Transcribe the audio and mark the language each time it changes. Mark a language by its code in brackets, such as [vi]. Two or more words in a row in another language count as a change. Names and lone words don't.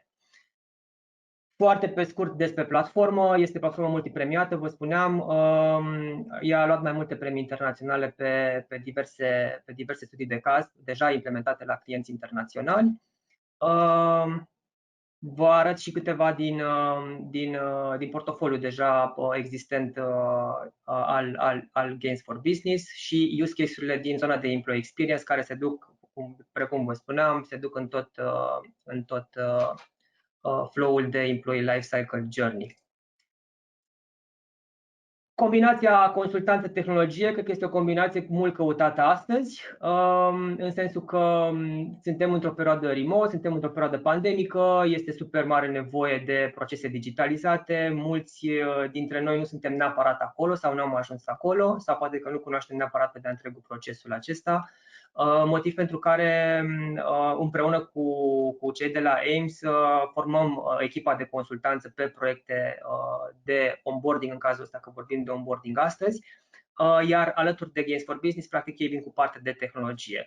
[ro] Foarte pe scurt despre platformă, este platformă multipremiată, vă spuneam, ea a luat mai multe premii internaționale pe diverse studii de caz, deja implementate la clienți internaționali. Vă arăt și câteva din portofoliul deja existent al Games for Business și [en] use case- [ro] urile din zona de [en] employee experience [ro] care se duc, precum vă spuneam, se duc în tot flow-ul de [en] employee life cycle journey. [ro] Combinația consultanță-tehnologie, cred că este o combinație mult căutată astăzi, în sensul că suntem într-o perioadă remote, suntem într-o perioadă pandemică, este super mare nevoie de procese digitalizate, mulți dintre noi nu suntem neapărat acolo sau nu am ajuns acolo, sau poate că nu cunoaștem neapărat pe de-a întregul procesul acesta, motiv pentru care împreună cu cei de la AIMS formăm echipa de consultanță pe proiecte de onboarding, în cazul ăsta că vorbim de onboarding astăzi, iar alături de Games for Business, practic ei vin cu partea de tehnologie.